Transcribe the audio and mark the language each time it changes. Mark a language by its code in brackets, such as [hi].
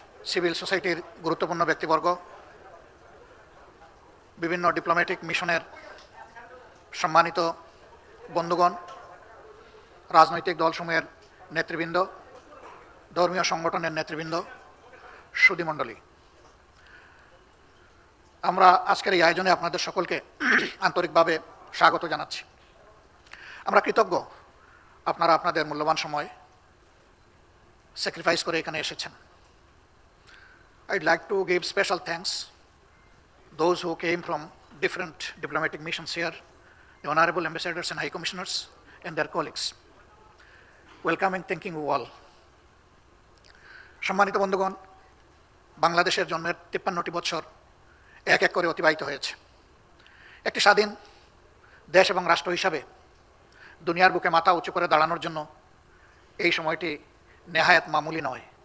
[bn] Civil সোসাইটির গুরুত্বপূর্ণ ব্যক্তিবর্গ, বিভিন্ন ডিপ্লোম্যাটিক মিশনের সম্মানিত বন্ধুগণ, রাজনৈতিক দলসমূহের নেতৃবৃন্দ, ধর্মীয় সংগঠনের নেতৃবৃন্দ, সুধীমণ্ডলী, আমরা আজকের এই আয়োজনে আপনাদের সকলকে আন্তরিকভাবে স্বাগত জানাচ্ছি। আমরা কৃতজ্ঞ আপনারা আপনাদের মূল্যবান সময় স্যাক্রিফাইস করে এখানে এসেছেন। [en] I'd like to give special thanks those who came from different diplomatic missions here, the honorable ambassadors and high commissioners and their colleagues. Welcome and thanking you all. [bn] সম্মানিত বন্ধুগণ, বাংলাদেশের জন্মের 53টি বছর এক এক করে অতিবাহিত হয়েছে। একটি স্বাধীন দেশ এবং রাষ্ট্র হিসাবে দুনিয়ার বুকে মাথা উঁচু করে দাঁড়ানোর জন্য এই সময়টি নেহায়াত মামুলি নয়।